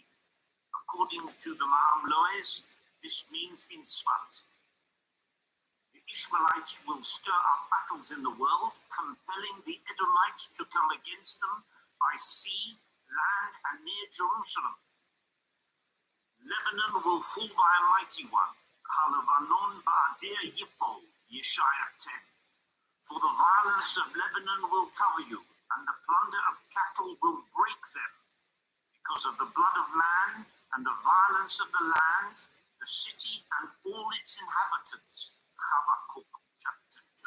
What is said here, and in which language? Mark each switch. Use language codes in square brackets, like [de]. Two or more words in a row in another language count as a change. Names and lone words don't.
[en] According to the Ma'am Loez, this means in Sfat. The Ishmaelites will stir up battles in the world, compelling the Edomites to come against them by sea, land, and near Jerusalem. Lebanon will fall by a mighty one. [he] הלבנון באדיר יפול, Yeshaya 10. [en] For the violence of Lebanon will cover you, and the plunder of cattle will break them. Because of the blood of man and the violence of the land, the city and all its inhabitants. Habakkuk chapter 2.